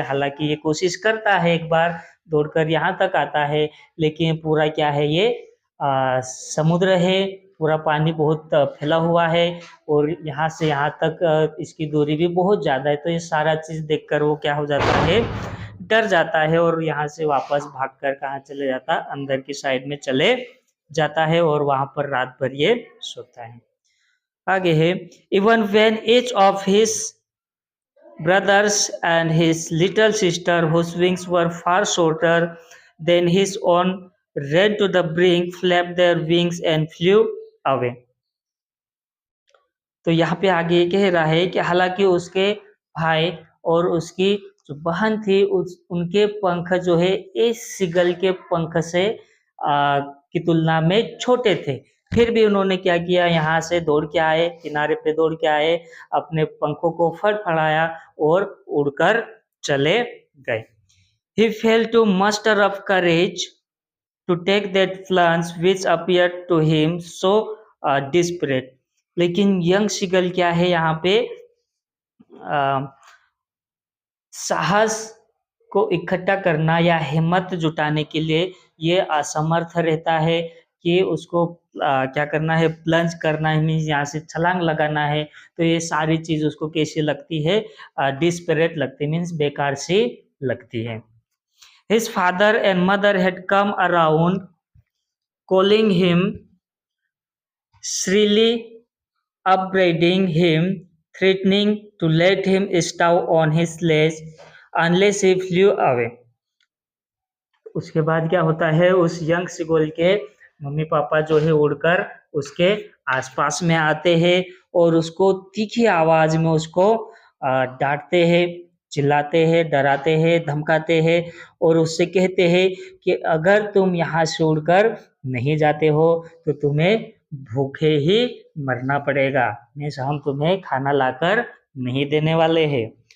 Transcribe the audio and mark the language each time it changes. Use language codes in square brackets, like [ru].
[hi] हालांकि ये कोशिश करता है, एक बार दौड़कर यहाँ तक आता है, लेकिन पूरा क्या है, ये समुद्र है, पूरा पानी बहुत फैला हुआ है और यहाँ से यहाँ तक इसकी दूरी भी बहुत ज़्यादा है। तो ये सारा चीज़ देखकर वो क्या हो जाता है, डर जाता है और यहाँ से वापस भागकर कहाँ चले जाता, अंदर की साइड में चले जाता है और वहां पर रात भर ये सोता है। आगे है, [en] Even when each of his brothers and his little sister whose wings were far shorter than his own ran to the brink, flapped their wings and flew away. [hi] तो यहाँ पे आगे ये कह रहा है कि हालांकि उसके भाई और उसकी जो बहन थी उनके पंख जो है इस सीगल के पंख से की तुलना में छोटे थे, फिर भी उन्होंने क्या किया, यहाँ से दौड़ के आए, किनारे पे दौड़ के आए, अपने पंखों को फड़फड़ाया और उड़कर चले गए। [en] He failed to muster up courage to take that plunge which appeared to him so desperate। [hi] लेकिन यंग सीगल क्या है यहाँ पे साहस को इकट्ठा करना या हिम्मत जुटाने के लिए ये असमर्थ रहता है कि उसको क्या करना है, प्लंज करना है, मीन्स यहाँ से छलांग लगाना है। तो ये सारी चीज उसको कैसी लगती है, डिस्परेट लगती है, मीन्स बेकार सी लगती है। [en] His father and mother had come around, calling him shrilly, upbraiding him, threatening to let him stow on his sledge unless he flew away। [hi] उसके बाद क्या होता है, उस यंग सिगोल के मम्मी पापा जो है उड़कर उसके आसपास में आते हैं और उसको तीखी आवाज में उसको डांटते हैं, चिल्लाते हैं, डराते हैं, धमकाते हैं और उससे कहते हैं कि अगर तुम यहाँ से उड़कर नहीं जाते हो तो तुम्हें भूखे ही मरना पड़ेगा, मीन्स हम तुम्हें खाना लाकर नहीं देने वाले हैं।